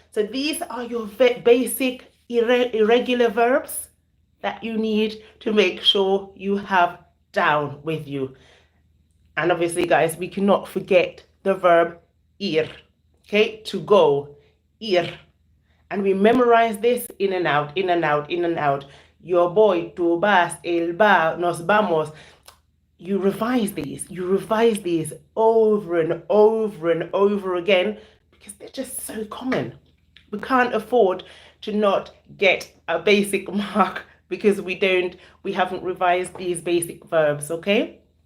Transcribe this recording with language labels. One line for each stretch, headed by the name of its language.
English: So these are your basic irregular verbs that you need to make sure you have down with you. And obviously, guys, we cannot forget the verb ir, okay, to go, ir. And we memorize this in and out, in and out, in and out.
Spanish: Yo voy, tú vas, él va, nos vamos.
English: You revise these over and over and over again because they're just so common. We can't afford to not get a basic mark because we haven't revised these basic verbs, okay?